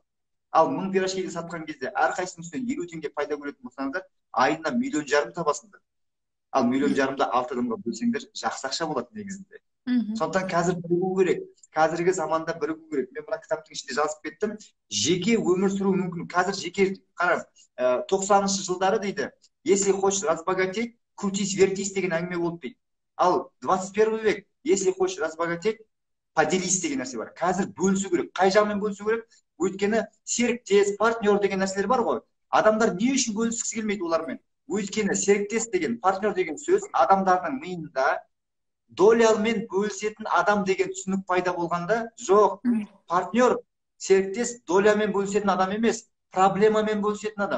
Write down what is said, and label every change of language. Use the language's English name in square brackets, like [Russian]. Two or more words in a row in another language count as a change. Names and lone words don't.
[Kazakh] Ал 1000 пирожкиді сатқан кезде әрқайсының үстінен 50 теңге пайда көретін болсаңыздар, айына 1,5 миллион табасыңдар. Ал 1,5 миллионды 6 адамға бөлсеңдер, жақсы ақша болады негізінде. Сондықтан қазір бірігу керек. Қазіргі заманда бірігу керек. Мен мына кітаптың ішінде жазып кеттім. Жеке өмір сүру мүмкін. Қазір жеке қараңыз, 90-шы жылдары дейді, [Russian] если хочешь разбогатеть, крутись, [Kazakh] вертись деген әңгіме болды дейді. Ал 21 век, [Russian] если хочешь разбогатеть, поделись [Kazakh] деген нәрсе бар. Қазір бөлісу керек. Қай жағымен бөлісу керек? Өйткені серіктес, партнер деген нәрселер бар ғой. Адамдар не үшін бөліскісі келмейді олармен? Өйткені серіктес деген, партнер деген сөз адамдардың миында долямен бөлісетін адам деген түсінік пайда болғанда, жоқ, партнер, серіктес долямен бөлісетін адам емес, проблемамен бөлісетін адам.